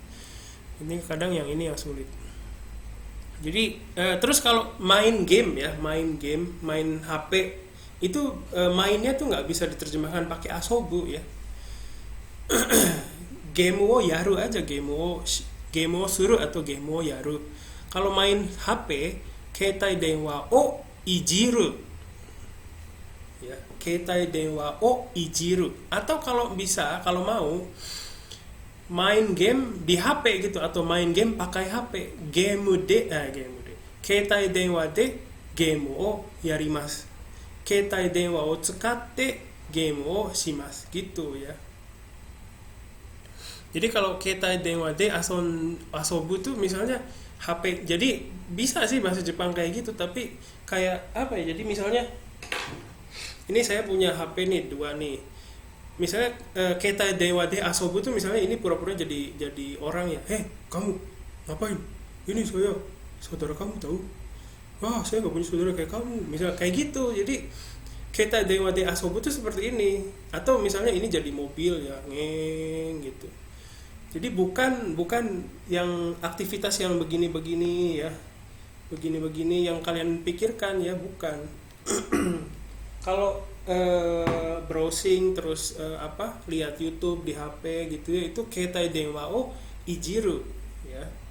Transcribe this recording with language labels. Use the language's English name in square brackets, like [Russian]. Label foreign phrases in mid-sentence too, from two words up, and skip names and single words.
[Indonesian] Ini kadang yang ini yang sulit. Jadi terus kalau main game ya, main HP itu mainnya tuh nggak bisa diterjemahkan pakai asobu ya. [Japanese] ゲームをやる aja, ゲームをする atau ゲームをやる. [Indonesian] Kalau main HP, [Japanese] 携帯電話をいじる ya, 携帯電話をいじる. [Indonesian] Atau kalau bisa, kalau mau main game di HP gitu, atau main game pakai HP, [Japanese] ゲームで携帯電話でゲームをやります, 携帯電話を使ってゲームをします [Indonesian] gitu ya. Jadi kalau [Japanese] 携帯電話で遊ぶ [Indonesian] tuh misalnya HP, jadi bisa sih bahasa Jepang kayak gitu, tapi kayak apa ya, jadi misalnya ini saya punya HP nih 2 nih, misalnya [Japanese] 携帯電話で遊ぶ [Indonesian] tuh misalnya ini pura-pura jadi orang ya, kamu ngapain, ini saya saudara kamu tahu, wah saya nggak punya saudara kayak kamu, misalnya kayak gitu. Jadi [Japanese] 携帯電話で遊ぶ [Indonesian] tuh seperti ini. Atau misalnya ini jadi mobil ya, ngeng gitu. Jadi bukan yang aktivitas yang begini-begini ya, begini-begini yang kalian pikirkan ya, bukan. Kalau browsing terus lihat YouTube di HP gitu ya, itu [Japanese] 携帯電話をいじる [Indonesian] ya.